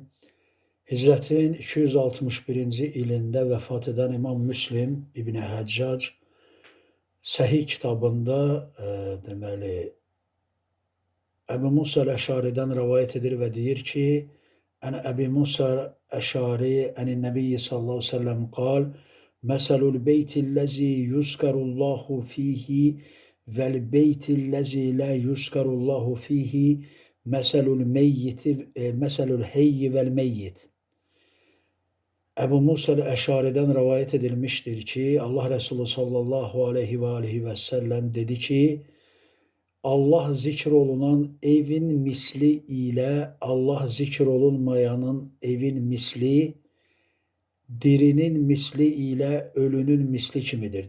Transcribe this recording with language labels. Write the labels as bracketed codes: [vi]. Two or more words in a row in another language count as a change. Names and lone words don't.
[az] Hicretin 261-ci ilində vəfat edən İmam Müslim İbn Həccac Səhih kitabında deməli Əbu Musa Əşaridən rivayet edir və deyir ki, [ar] عن أبي موسى الأشعري عن النبي صلى الله عليه وسلم قال: مثل البيت الذي يذكر الله فيه والبيت الذي لا يذكر الله فيه مثل الحي والميت. [tr] Ebu Musa Əşari'den rivayet edilmiştir ki, Allah Resulü [ar] صلى الله عليه وسلم [tr] dedi ki, Allah zikr olunan evin misli ile Allah zikr olunmayanın evin misli, dirinin misli ile ölünün misli kimidir.